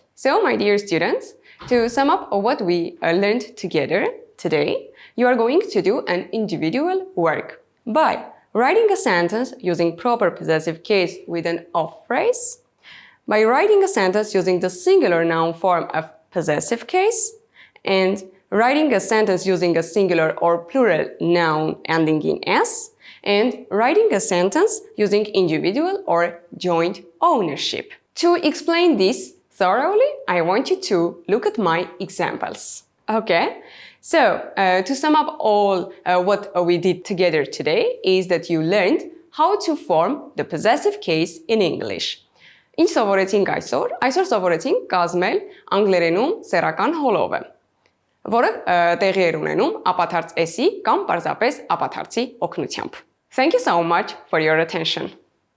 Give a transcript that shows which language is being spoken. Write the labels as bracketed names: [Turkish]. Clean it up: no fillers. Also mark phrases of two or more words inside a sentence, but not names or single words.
[English] So, my dear students, to sum up what we learned together today, you are going to do an individual work by writing a sentence using proper possessive case with an off phrase, by writing a sentence using the singular noun form of possessive case, and writing a sentence using a singular or plural noun ending in s, and writing a sentence using individual or joint ownership. To explain this thoroughly, I want you to look at my examples. Okay? So, to sum up all what we did together today is that you learned how to form the possessive case in English. [Armenian] Ինչ սովորեցինք այսօր։ Այսօր սովորեցինք կազմել անգլերենում սեռական հոլովը, որը տեղի էր ունենում ապաթարց s-ի կամ պարզապես ապաթարցի օգնությամբ։ [English] Thank you so much for your attention.